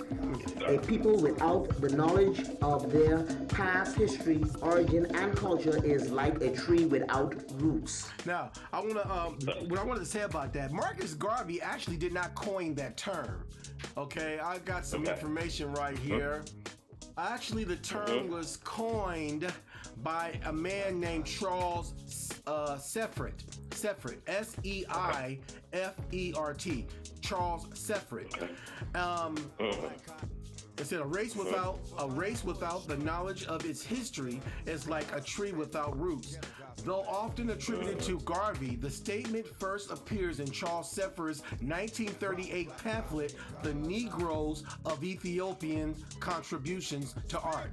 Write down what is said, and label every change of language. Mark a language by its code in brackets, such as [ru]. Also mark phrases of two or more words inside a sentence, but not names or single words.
[en] A people without the knowledge of their past history, origin, and culture is like a tree without roots. Now, what I wanted to say about that, Marcus Garvey actually did not coin that term. Okay, I got some information right here. Actually, the term was coined by a man named Charles Seffert, S-E-I-F-E-R-T, Charles Seffert. It said a race without the knowledge of its history is like a tree without roots. Though often attributed to Garvey, the statement first appears in Charles Seffert's 1938 pamphlet, The Negroes of Ethiopian Contributions to Art.